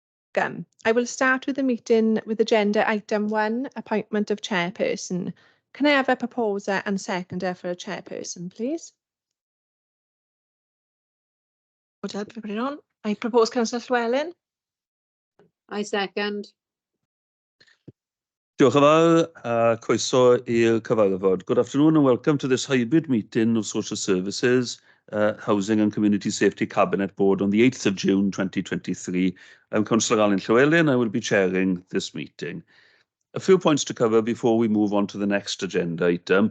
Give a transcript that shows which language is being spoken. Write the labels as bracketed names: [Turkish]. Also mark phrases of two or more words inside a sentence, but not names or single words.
[English] I will start with the meeting with agenda item 1, appointment of chairperson. Can I have a proposer and seconder for a chairperson, please? Would help me put it on. I propose Councillor Llewellyn. I second. [Welsh] Diolch yn fawr, croeso i'r cyfarfod. [English] Good afternoon and welcome to this hybrid meeting of Social Services, Housing and Community Safety Cabinet Board on the 8th of June 2023. I'm Councillor Alan Llewellyn. I will be chairing this meeting. A few points to cover before we move on to the next agenda item.